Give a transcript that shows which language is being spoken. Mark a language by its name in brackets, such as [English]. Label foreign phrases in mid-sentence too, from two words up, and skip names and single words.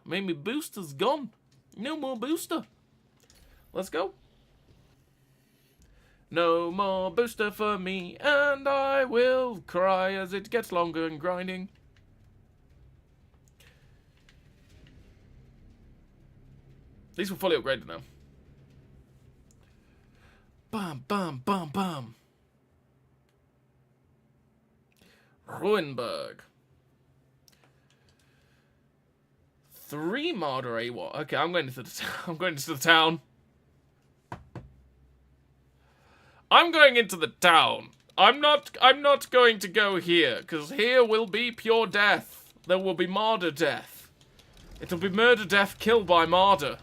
[English] Maybe booster's gone. No more booster. Let's go. No more booster for me, and I will cry as it gets longer and grinding. These were fully upgraded now. Bam, bam, bam, bam. Ruinberg. 3 Marder AWAT. Okay, I'm going into the town. I'm going into the town. I'm not going to go here, because here will be pure death. There will be Marder death. It'll be murder death kill by Marder.